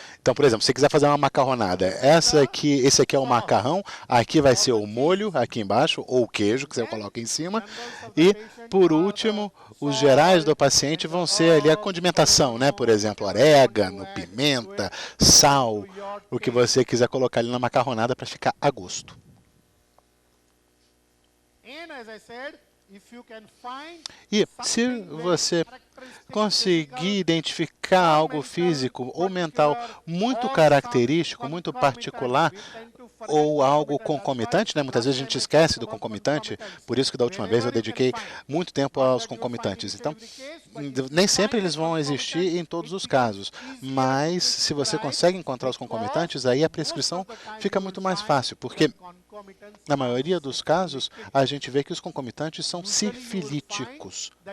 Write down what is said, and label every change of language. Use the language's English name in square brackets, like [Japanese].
[Portuguese] Então, por exemplo, se você quiser fazer uma macarronada, esse aqui é o macarrão, aqui vai ser o molho, aqui embaixo, ou o queijo que você coloca em cima. E, por último, os gerais do paciente vão ser ali a condimentação, né? Por exemplo, orégano, pimenta, sal, o que você quiser colocar ali na macarronada para ficar a gosto. [English] And as I said, if you can find [Portuguese] E se [English] something very [Portuguese] você [English] characteristic, [Portuguese] conseguir [English] physical, [Portuguese] identificar algo físico ou mental muito característico, muito particular, ou algo concomitante, né? Muitas vezes a gente esquece do concomitante, por isso que da última vez eu dediquei muito tempo aos concomitantes. Então, nem sempre eles vão existir em todos os casos, mas se você consegue encontrar os concomitantes, aí a prescrição fica muito mais fácil, porque na maioria dos casos a gente vê que os concomitantes são sifilíticos.